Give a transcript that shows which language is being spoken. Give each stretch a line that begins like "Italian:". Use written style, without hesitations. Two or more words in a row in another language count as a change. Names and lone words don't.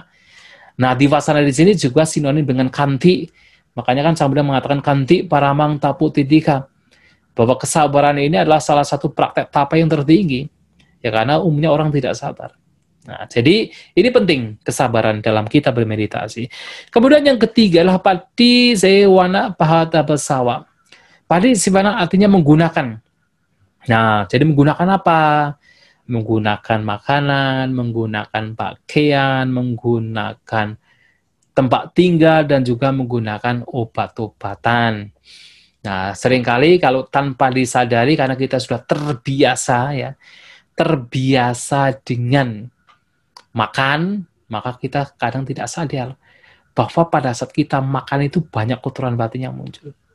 Indonesian: Nah, adiwasana di sini juga sinonim dengan kanti. Makanya kan Sang Buddha mengatakan
Pali: kanti paramang tapu titika,
Indonesian: bahwa kesabaran ini adalah salah satu praktek tapa yang tertinggi, ya karena umumnya orang tidak sabar. Nah, jadi ini penting kesabaran dalam kita bermeditasi. Kemudian yang ketiga adalah
Pali: patisewana pahata besawa.
Indonesian: Patisewana artinya menggunakan. Nah, jadi menggunakan apa? Menggunakan makanan, menggunakan pakaian, menggunakan tempat tinggal, dan juga menggunakan obat-obatan. Nah, seringkali kalau tanpa disadari, karena kita sudah terbiasa dengan makan, maka kita kadang tidak sadar bahwa pada saat kita makan itu banyak kotoran batin yang muncul.